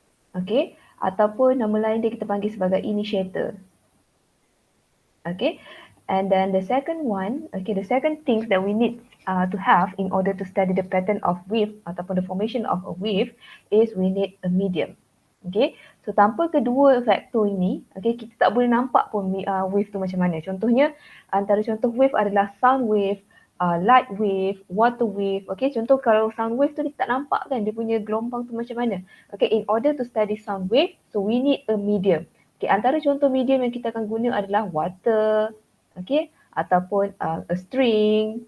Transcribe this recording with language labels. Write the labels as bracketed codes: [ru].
[ms] Okay, ataupun nama lain dia kita panggil sebagai initiator. [en] Okay, and then the second one, okay, the second things that we need to have in order to study the pattern of wave [ms] ataupun [en] the formation of a wave is we need a medium. [ms] Okay, so tanpa kedua faktor ini, okay, kita tak boleh nampak pun wave tu macam mana. Contohnya, antara contoh wave adalah sound wave, light wave, water wave. Okay, contoh kalau sound wave tu kita tak nampak kan dia punya gelombang tu macam mana. [en] Okay, in order to study sound wave, so we need a medium. [ms] Okay, antara contoh medium yang kita akan guna adalah water, okay, ataupun [en] a string.